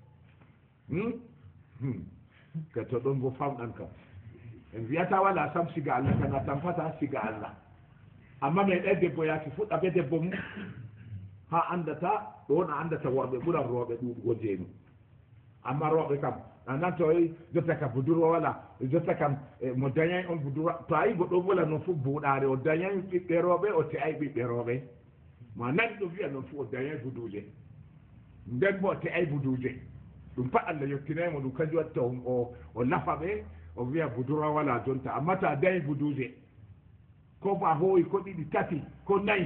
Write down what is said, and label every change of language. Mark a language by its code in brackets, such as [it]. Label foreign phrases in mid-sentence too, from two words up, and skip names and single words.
[ff] ke to ɗon bo famɗan kam en wiyata wala sam siga allah kana tampata siga allah amma meeɗay debbo yaaki fuɗɗa be debbo mum ha andata ɗon a andata worɓe ɓuran rooɓe ɗuɗugo jeenu amma rooɓe kam anan to jotta ka budurwa wala jotta kam mo dañay on budurwa to a yi goɗɗo wola noon fof buuɗaare o dañay ɓiɓɓe rooɓe o te'ay ɓiɓɓe rooɓe ma nani ɗo wiya noon fof o dañay buduje nden bo o te'ay buduje ɗum pat allah yettinaymo ɗum kanjum watta o lafa ɓe o wiya budurwa wala jonta amma to a dañi buduje ko bo a hooyi ko ɗiɗi tati ko nayi